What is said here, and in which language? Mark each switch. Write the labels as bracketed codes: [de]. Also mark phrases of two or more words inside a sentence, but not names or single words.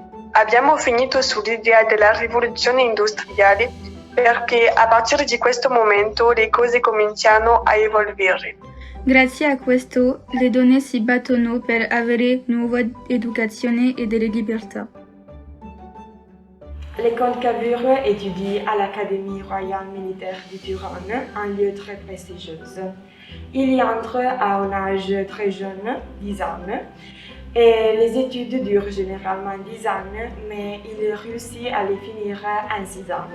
[it] Abbiamo finito sull'idea della rivoluzione industriale perché a partire di questo momento le cose cominciano a evolvere. Grazie a questo le donne si battono per avere nuova educazione e delle libertà. [fr] L'école Cavour étudie à l'Académie royale militaire de Turin, un lieu très prestigieux. Il y entre à un âge très jeune, 10 ans, et les études durent généralement 10 ans, mais il réussit à les finir en 6 ans.